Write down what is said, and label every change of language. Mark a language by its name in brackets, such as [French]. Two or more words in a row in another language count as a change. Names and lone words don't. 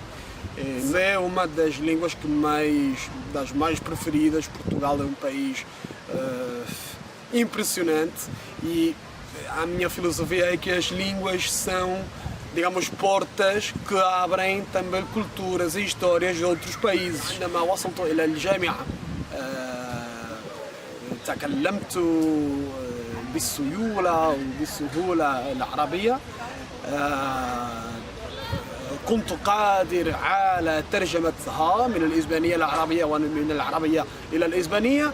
[Portuguese] É uma das línguas das mais preferidas. Portugal é um país impressionante e a minha filosofia é que as línguas são, digamos, portas que abrem também culturas e histórias de outros países. [Arabic] عندما وصلت إلى الجامعة تكلمت بالسيولة وبالسهولة العربية. كنت قادر على ترجمتها من الإسبانية إلى العربية ومن العربية إلى الإسبانية.